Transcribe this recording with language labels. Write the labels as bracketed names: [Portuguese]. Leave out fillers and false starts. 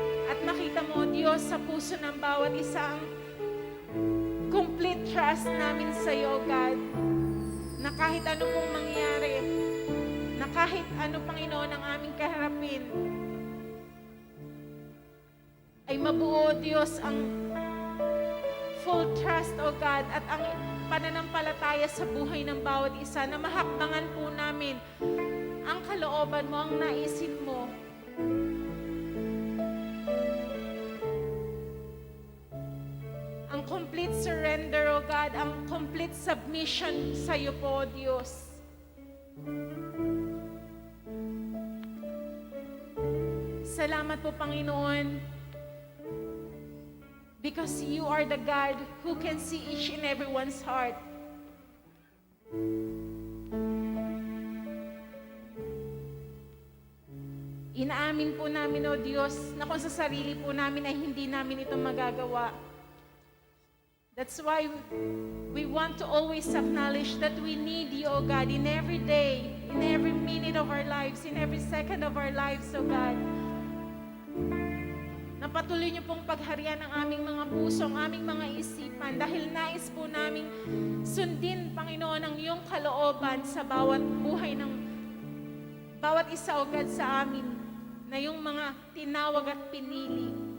[Filipino] At makita mo, Diyos, sa puso ng bawat isa ang complete trust namin sa iyo, God, na kahit ano pong mangyari, na kahit ano, Panginoon, ang aming kaharapin, ay mabuo, Diyos, ang full trust, O God, at ang pananampalataya sa buhay ng bawat isa, na mahakbangan po namin ang kalooban mo, ang naisin mo. Ang complete surrender, O God, ang complete submission sa iyo po, Diyos. Salamat po, Panginoon, [English] because you are the God who can see each and everyone's heart. [Filipino] Inaamin po namin, O Diyos, na kung sa sarili po namin ay hindi namin ito magagawa. [English] That's why we want to always acknowledge that we need you, O God, in every day, in every minute of our lives, in every second of our lives, O God. [Filipino] Napatuloy niyo pong pagharian ang aming mga puso, ang aming mga isipan, dahil nais po naming sundin, Panginoon, ang iyong kalooban sa bawat buhay ng bawat isa, O God, sa amin, na yung mga tinawag at pinili.